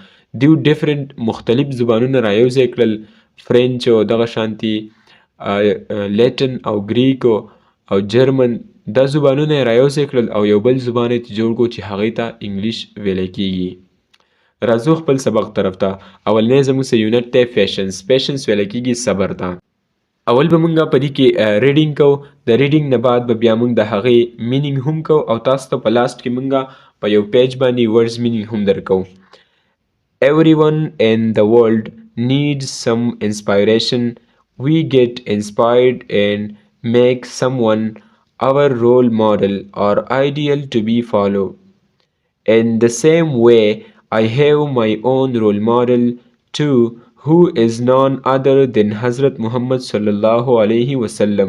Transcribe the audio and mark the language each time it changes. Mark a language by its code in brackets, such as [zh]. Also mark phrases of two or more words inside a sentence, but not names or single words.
[ps] دوی ډیفرنٹ مختلف زبانونه رایوځای کړل، فرینچ او دغه شانتي لیټن او ګریک او جرمن، دا زبانونه یې رایوځای کړل او یو بل زبان یې جوړ کړو چې هغې ته انګلیش ویلی کېږي. راځو خپل سبق طرف ته. اولنی زموږ سره یونټ دی پیشنس. پیشنس ویلی کېږي صبر ته. اول به مونږ په دې کې ریډینګ کوو، د ریډینګ نه بعد به بیا مونږ د هغې مینینګ هم کوو، او تاسو ته په لاست کې مونږ په یو پیج باندې [en] words meaning [ps] هم درکوو. [en] Everyone in the world needs some inspiration. We get inspired and make someone our role model or ideal to be followed. In the same way, I have my own role model too, who is none other than Hazrat Muhammad [ar] صلى الله عليه وسلم.